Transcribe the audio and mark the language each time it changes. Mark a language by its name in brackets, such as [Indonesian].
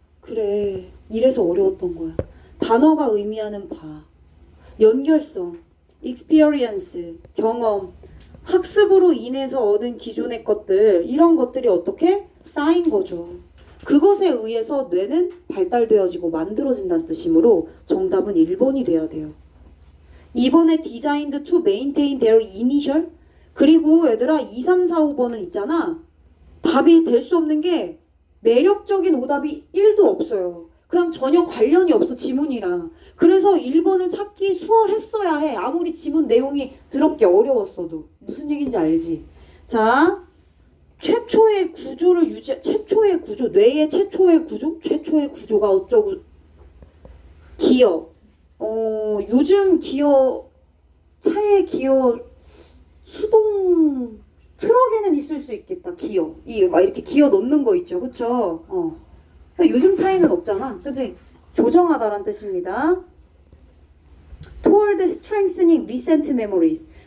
[Korean] 그래, 이래서 어려웠던 거야. 단어가 의미하는 바, 연결성, experience, 경험, 학습으로 인해서 얻은 기존의 것들, 이런 것들이 어떻게 쌓인 거죠. 그것에 의해서 뇌는 발달되어지고 만들어진다는 뜻이므로 정답은 1번이 돼야 돼요. 2번에 [English] designed to maintain their initial. [Korean] 그리고 얘들아, 2, 3, 4, 5번은 있잖아. 답이 될 수 없는 게 매력적인 오답이 1도 없어요. 그냥 전혀 관련이 없어, 지문이랑. 그래서 1번을 찾기 수월했어야 해. 아무리 지문 내용이 더럽게 어려웠어도. 무슨 얘기인지 알지? 자, 최초의 구조를 최초의 구조, 뇌의 최초의 구조? 최초의 구조가 어쩌고, 기어. 요즘 기어, 차에 기어, 수동, 트럭에는 있을 수 있겠다, 기어. 막 이렇게 기어 넣는 거 있죠, 그쵸? 요즘 차에는 없잖아, 그치? 조정하다란 뜻입니다. [English] Toward strengthening recent memories.